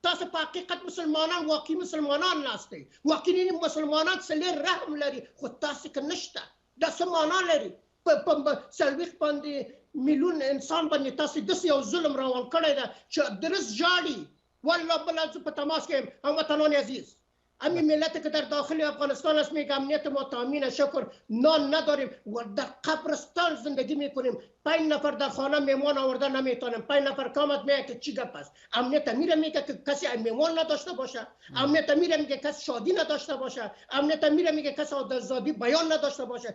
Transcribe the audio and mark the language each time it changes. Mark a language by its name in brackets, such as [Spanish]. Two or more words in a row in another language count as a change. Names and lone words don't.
[Pashto] تاسو په حقیقت مسلمانان، واقعي مسلمانان ناست دی، واقعي مسلمانان صلې رحم لري، خو تاسو کې نشته. دا څه معنا لري؟ په څلوېښت باندې میلیون انسان باندې تاسو داسې یو ظلم روان کړی ده چې درست ژاړي. والله بله زه په تماس کې یم. [Persian] هموطنان عزیز، همین ملت که در داخل افغانستان است میگه امنیت ما تامین شکر، نان نداریم و در قبرستان زندگی میکنیم. 5 نفر در خانه میمان آورده نمیتونیم. 5 نفر کامت میگه که چی گپ است؟ امنیت میره میگه که کسی میمان نداشته باشه، امنیت میره میگه کسی شادی نداشته باشه، امنیت میره میگه کسی آزادی بیان نداشته باشه.